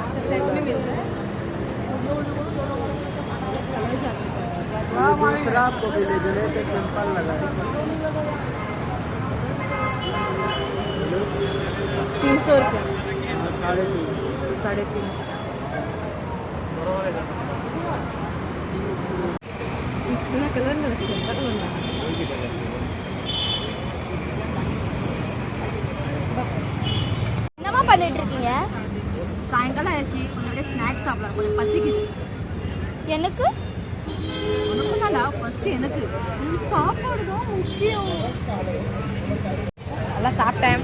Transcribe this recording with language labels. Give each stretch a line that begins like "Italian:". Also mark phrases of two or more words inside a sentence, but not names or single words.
Hindi: दूसरा आपको भी ले जो लेते सिंपल लगा है 300 रुपये 350 350 इतना कलर में
Tamil: என்னம்மா பண்ணிட்டு இருக்கீங்க? சாயங்காலம் ஆயிடுச்சு கொஞ்சம் அப்படியே ஸ்நாக்ஸ் சாப்பிடலாம் கொஞ்சம் பசிக்குது எனக்கு உனக்கும் தான்டா ஃபஸ்ட்டு எனக்கு சாப்பாடு தான் முக்கியம் நல்லா சாப்பிட்டேன்